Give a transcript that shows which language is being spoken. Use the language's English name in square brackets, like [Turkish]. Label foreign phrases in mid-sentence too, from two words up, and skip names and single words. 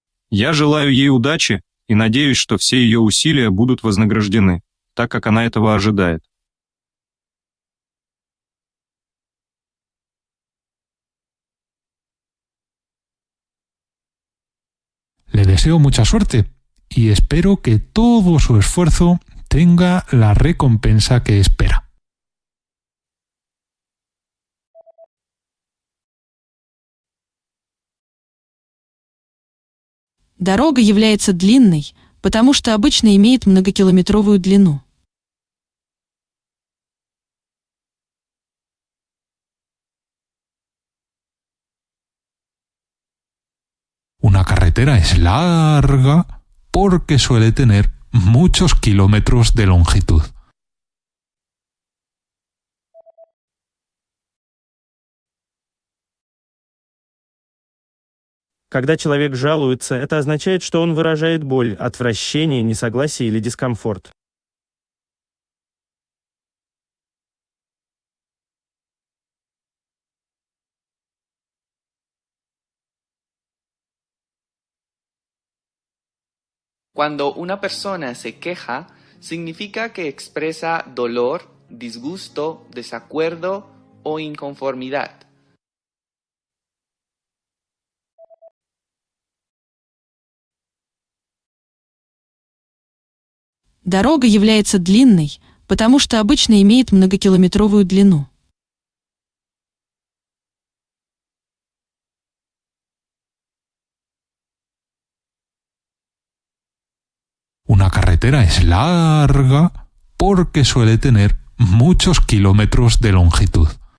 [Russian] Я желаю ей удачи и надеюсь, что все ее усилия будут вознаграждены, так как она этого ожидает. [Spanish] Le deseo mucha suerte y espero que todo su esfuerzo tenga la recompensa que espera. [Russian] Дорога является длинной, потому что обычно имеет многокилометровую длину. [Spanish] Una carretera es larga porque suele tener muchos kilómetros de longitud. [Russian] Когда человек жалуется, это означает, что он выражает боль, отвращение, несогласие или дискомфорт. [Spanish] Cuando una persona se queja, significa que expresa dolor, disgusto, desacuerdo o inconformidad. [Russian] Дорога является длинной, потому что обычно имеет многокилометровую длину. [Spanish] Una carretera es larga porque suele tener muchos kilómetros de longitud.